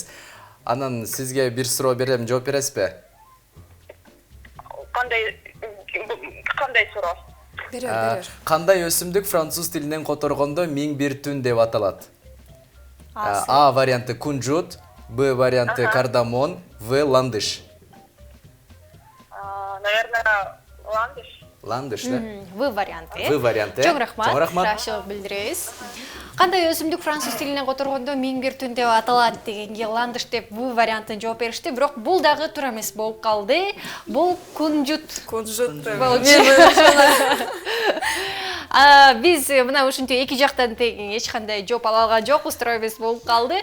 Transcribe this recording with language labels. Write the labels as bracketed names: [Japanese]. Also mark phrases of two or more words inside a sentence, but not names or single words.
[Kyrgyz] Анан сизге бир суроо берем, жооп бересизби? Кандай суроо? Берер. Кандай өсүмдүк француз тилинен которгондо 1001 түн деп аталат? А варианты кунжут, Б варианты кардамон, В ландыш. [Russian] Наверное, ландыш. [Kyrgyz] Ландыш, да? В варианты. В варианты. Чоң рахмат. Чоң рахмат. Рахмат билдиребиз. Кандай өсүмдүк француз тилинен которгондо 1001 түн деп аталат дегенге ландыш деп В вариантын жооп беришти, бирок бул дагы туура эмес болуп калды. Бул кунжут. Биз мына ушинтип эки жактан тең эч кандай жооп ала алган жокпуз, туура эмес болуп калды.